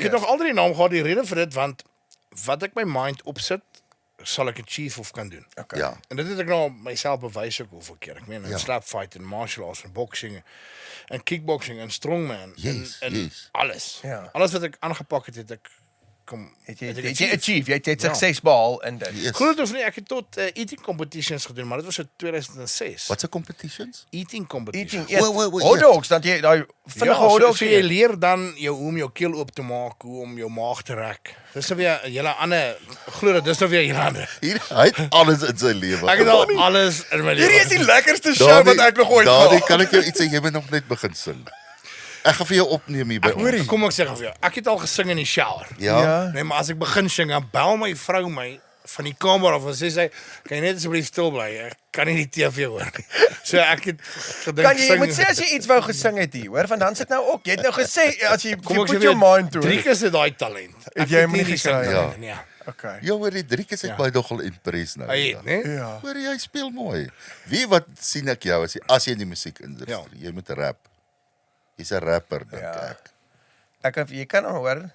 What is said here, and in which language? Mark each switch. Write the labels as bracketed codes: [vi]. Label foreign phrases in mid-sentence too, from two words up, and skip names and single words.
[af] Ek het nog altyd die naam gehad, die rede vir dit want wat ek my mind opsit, sal ek 'n chief of kan doen. Okay. Ja. En dit het ek nou myself bewys ook hoeveel keer. Ek meen in Ja. [en] slap fight en martial arts en boxing en kickboxing en strongman Yes, en yes. [af] alles. Ja. Alles wat ek aangepak het ek kom Het jy ek achieve, jy het Ja. sukses behaal in dit. Yes. Groot of nie, ek het tot [en] eating competitions [af] gedoen, maar dit was in 2006. Wat se competitions? [en] Eating competitions. Eating, Wait, hot [af] ja. [en] dogs, [af] dan jy daai vinnige [en] hot dogs [af] so jy leer dan jou hoe om jou keel oop te maak, hoe om jou maag te rek. Dis nou weer 'n hele ander glo dit, dis nou weer 'n hele ander. Hier, hy het alles in sy lewe. Ek het al alles in my lewe. Hierdie is die lekkerste show Dani, wat ek nog ooit Dani, gehad. kan ek jou iets sê? Jy moet nog net begin sing. Ek gaan vir jou opneem hier by ons. Kom ek sê gou vir jou. Ek het al gesing in die shower. Ja. Nee, maar as ek begin sing, dan bel my vrou my van die kamer af en sê sy, "Kan jy net asseblief stil bly? Ek kan nie die TV hoor nie." So ek het gedink Kan jy moet sê as jy iets wou gesing het hier, hoor, want dan sit nou ook. Jy het nou gesê as jy kom ek [en] put [af] sê [en] your mind to [af] Drie [en] it. [af] keer is dit daai talent. Ek jy het hom nie die gekry nie? singtalent nie, ja. Okay. Ja, hoor, die Driekus het Ja. my nogal impress nou. Hy het, né? Ja. Hoor jy speel mooi. Wie wat sien ek jou as jy in die musiekindustrie. Ja. Jy moet rap. Jy's 'n rapper dink Ja. ek. Jy kan hom hoor.